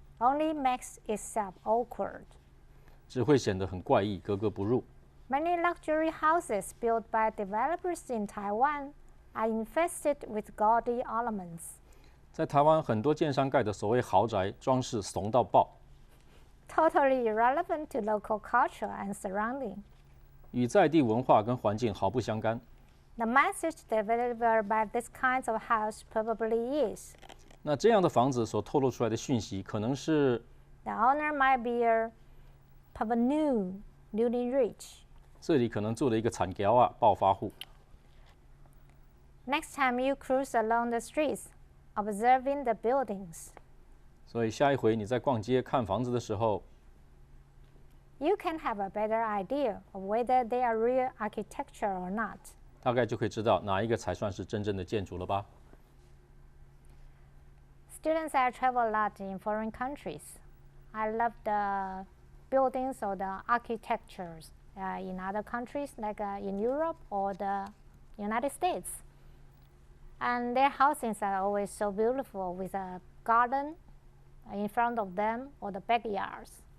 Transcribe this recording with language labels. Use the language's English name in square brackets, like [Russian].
[English] only makes itself awkward. [Chinese] 只会显得很怪异、格格不入。 [English] Many luxury houses built by developers in Taiwan are infested with gaudy elements. [Chinese] 在台湾，很多建商盖的所谓豪宅装饰怂到爆， [English] Totally irrelevant to local culture and surrounding. [Chinese] 与在地文化跟环境毫不相干。 [English] The message delivered by this kind of house probably is [Chinese] 那这样的房子所透露出来的讯息，可能是 [English] the owner might be a parvenu, newly rich. [Chinese] 这里可能住了一个惨条啊，暴发户。 [English] Next time you cruise along the streets, observing the buildings, [Chinese] 所以下一回你在逛街看房子的时候， [English] you can have a better idea of whether they are real architecture or not. [Chinese] 大概就可以知道哪一个才算是真正的建筑了吧。 [English] Students, I travel a lot in foreign countries. I love the buildings or the architectures in other countries, like in Europe or the United States. And their houses are always so beautiful with a garden in front of them or the backyards.